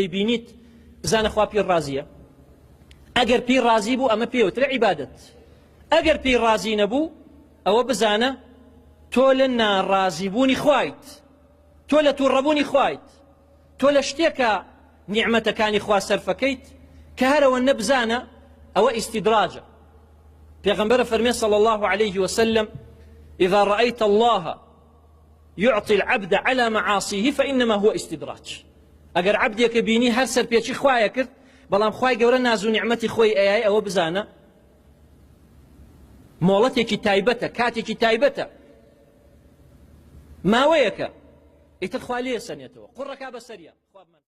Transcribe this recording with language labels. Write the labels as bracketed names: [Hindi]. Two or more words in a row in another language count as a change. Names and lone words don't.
[Central Kurdish] دەیبینیت بزانە خوا پێی ڕازیە ئەگەر پێی ڕازی بوو ئەمە پێوترە عیبادەت ئەگەر پێی ڕازی نەبوو ئەوە بزانە تۆ لە ناڕازیبوونی خوایت تۆ لە تووڕەبوونی خوایت تۆ لە شتێکە نیعمەتەکانی خوا سەرفەکەیت کە هەرەوە نەبزانە ئەوە ئیستیدراجە پێغەمبەر فەرمێ [Arabic] صلى الله عليه وسلم إذا رأيت الله يعطي العبد على معاصيه فإنما هو استدراج [Central Kurdish] ئەگەر عەبدێکە بینی هەر سەرپێچی خوایە کرد بەڵام خوای گەورە ناز و نیعمەتی خۆی ئەیای ئەوە بزانە مۆڵەتێکی تایبەتە کاتێکی تایبەتە ماوەیەکە ئیتر خوا لێ سەنێتەوە قوڕەکا بەسەریە